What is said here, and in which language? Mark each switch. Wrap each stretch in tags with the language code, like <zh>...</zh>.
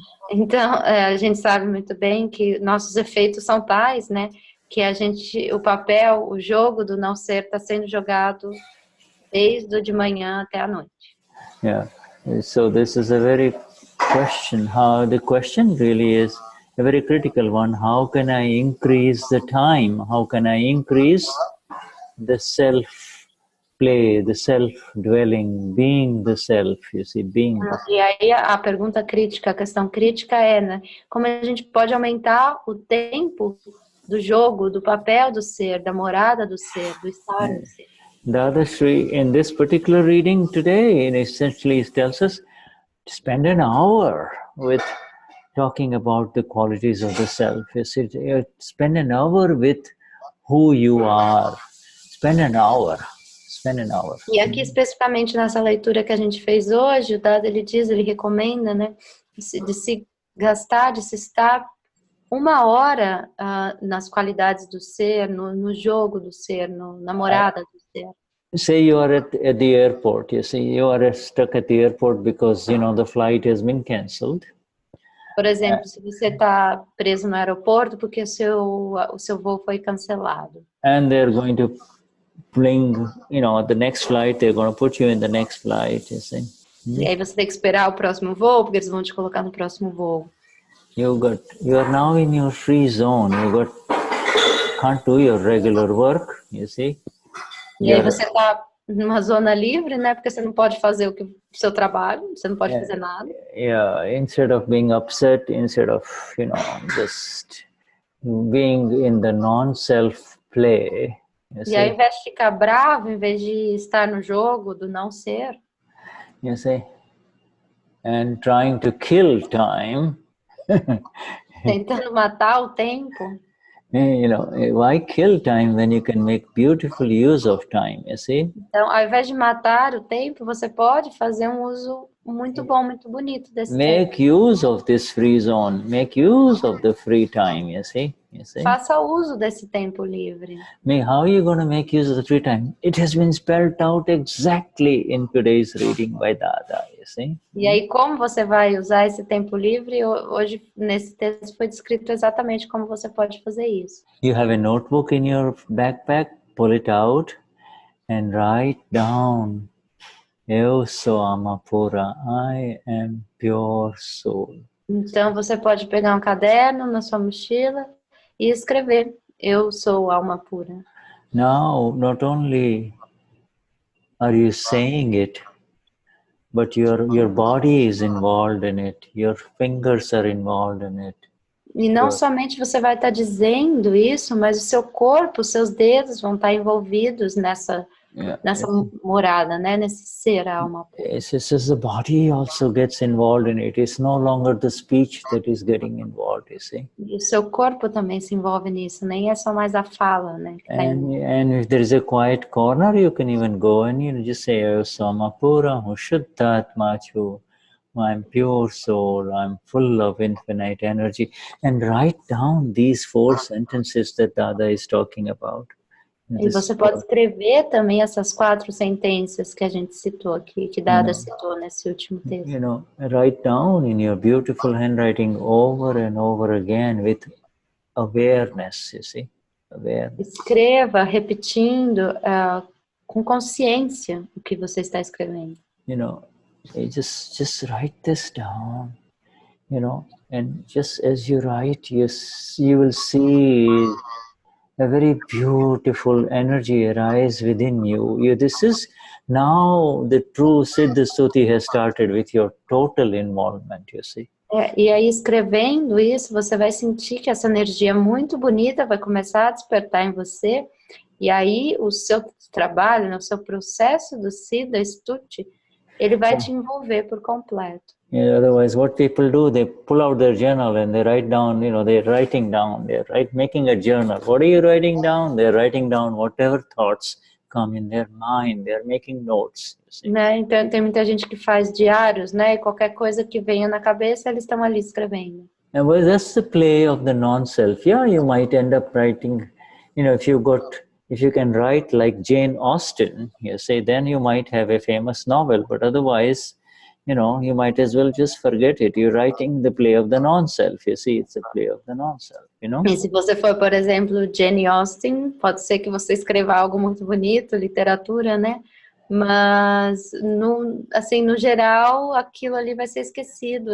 <pt>Então, a gente sabe muito bem que nossos efeitos são tais, né, que o papel, o jogo do não ser está sendo jogado desde o de manhã até a noite.</pt> <en>Yeah. So this is a very question. The question really is a very critical one. How can I increase the time? How can I increase the self-play, the self-dwelling, being the self, you see, being the self.</en> <pt>E aí a pergunta crítica, a questão crítica é, né, como a gente pode aumentar o tempo do jogo, do papel do ser, da morada do ser, do estar do ser.</pt> <en>Dadashri, in this particular reading today, it essentially tells us to spend an hour with talking about the qualities of the self. You see, spend an hour with who you are. Spend an hour.</en> <pt>E aqui especificamente nessa leitura que a gente fez hoje, o Dada ele recomenda, né, de se gastar, de se estar uma hora nas qualidades do ser, no jogo do ser, na morada do ser.</pt> <en>Say you are at the airport. You see, you are stuck at the airport because the flight has been cancelled.</en> <pt>Por exemplo, se você está preso no aeroporto porque o seu voo foi cancelado.</pt> <en>And they're going to bring, the next flight. They're going to put you in the next flight. You see.</en> <pt>E aí você tem que esperar o próximo voo porque eles vão te colocar no próximo voo.</pt> <en>You are now in your free zone. Can't do your regular work. You see.</en> <pt>E aí você está numa zona livre, né? Porque você não pode fazer o seu trabalho, você não pode fazer nada.</pt> <en>Yeah, instead of being upset, instead of, just being in the non-self play.</en> <pt>E aí, ao invés de ficar bravo, em vez de estar no jogo do não ser.</pt> <en>You see, and trying to kill time.</en> <pt>Tentando matar o tempo.</pt> <en>Why kill time when you can make beautiful use of time, you see?</en> <pt>Então, ao invés de matar o tempo, você pode fazer um uso muito bom, muito bonito desse tempo.</pt> <en>Make use of this free zone. Make use of the free time, you see?</en> <pt>Faça uso desse tempo livre.</pt> <en>How are you going to make use of the free time? It has been spelled out exactly in today's reading by Dada, you see?</en> <pt>E aí, como você vai usar esse tempo livre? Hoje, nesse texto, foi descrito exatamente como você pode fazer isso.</pt> <en>You have a notebook in your backpack, pull it out and write down.</en> <pt>Eu sou alma pura,</pt> <en>I am pure soul.</en> <pt>Então, você pode pegar um caderno na sua mochila e escrever, eu sou alma pura.</pt> <en>Now, not only are you saying it, but your body is involved in it, your fingers are involved in it.</en> <pt>E não somente você vai estar dizendo isso, mas o seu corpo, os seus dedos vão estar envolvidos nessa morada, né? Nesse ser, a alma pura.</pt> <en>The body also gets involved in it. It's no longer the speech that is getting involved, you see.</en> <pt>E o seu corpo também se envolve nisso, nem é só mais a fala, né?</pt> <en>And if there is a quiet corner, you can even go and just say,</en> <pt>Eu sou alma pura,</pt> <en>Vishuddhatma, I'm pure soul, I'm full of infinite energy, and write down these 4 sentences that Dada is talking about.</en> <pt>E você pode escrever também essas 4 sentenças que a gente citou aqui, que Dada citou nesse último texto.</pt> <en>Write down in your beautiful handwriting over and over again with awareness, you see, awareness.</en> <pt>Escreva repetindo com consciência o que você está escrevendo.</pt> <en>Just write this down, and just as you write, you will see a very beautiful energy arise within you. This is now the true Siddha Stuti has started with your total involvement, you see.</en> <pt>E aí, escrevendo isso, você vai sentir que essa energia muito bonita vai começar a despertar em você. E aí, o seu trabalho, o seu processo do Siddha Stuti, ele vai te envolver por completo.</pt> <en>Yeah, otherwise, what people do, they pull out their journal and they write down, they're writing down, making a journal. What are you writing down? They're writing down whatever thoughts come in their mind. They're making notes.</en> <pt>Né? Então, tem muita gente que faz diários, né? E qualquer coisa que venha na cabeça, eles estão ali escrevendo.</pt> <en>And well, that's the play of the non-self. Yeah, you might end up writing, if you can write like Jane Austen, then you might have a famous novel, but otherwise, you might as well just forget it. You're writing the play of the non-self. It's a play of the non-self,</en> <pt>E se você for, por exemplo, Jane Austen, pode ser que você escreva algo muito bonito, literatura, né? Mas, no geral, aquilo ali vai ser esquecido.</pt>